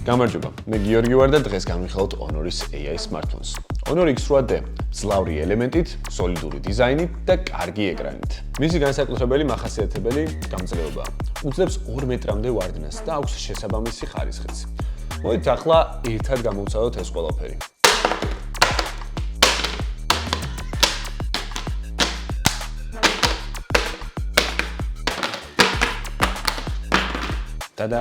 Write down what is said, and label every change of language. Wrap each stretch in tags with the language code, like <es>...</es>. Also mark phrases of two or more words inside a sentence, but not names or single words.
<ka>გამარჯობა, მე გიორგი ვარ და დღეს განვიხილავთ Honor-ის</ka> <en>AI smartphones.</en> <ka>Honor X8D მძლავრი ელემენტით, სოლიდური დიზაინით და კარგი ეკრანით. მისი განსაკუთრებელი მახასიათებელი გამძლეობაა. უძლებს 2 მეტრამდე ვარდნას და აქვს შესაბამისი ხარისხიც. მოდით ახლა ერთად გამოვცადოთ ეს ყველაფერი.</ka> <en>Tada!</en>